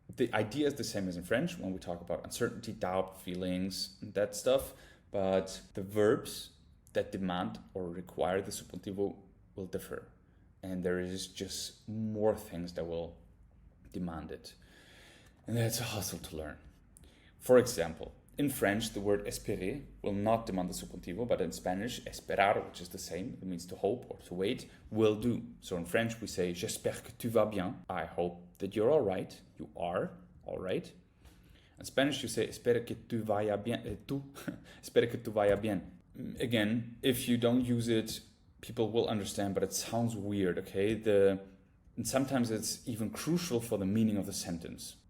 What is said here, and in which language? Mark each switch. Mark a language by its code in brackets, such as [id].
[en] The idea is the same as in French when we talk about uncertainty, doubt, feelings, and that stuff, but the verbs that demand or require the subjuntivo will differ, and there is just more things that will demand it, and that's a hustle to learn. For example, in French, the word espérer will not demand the subjuntivo, but in Spanish, esperar, which is the same, it means to hope or to wait, will do. So in French, we say, [fr] j'espère que tu vas bien. [en] I hope that you're all right. You are all right. In Spanish, you say, [es] espero que tu vaya bien. Espero que tu vaya bien. [en] Again, if you don't use it, people will understand, but it sounds weird, okay? And sometimes it's even crucial for the meaning of the sentence.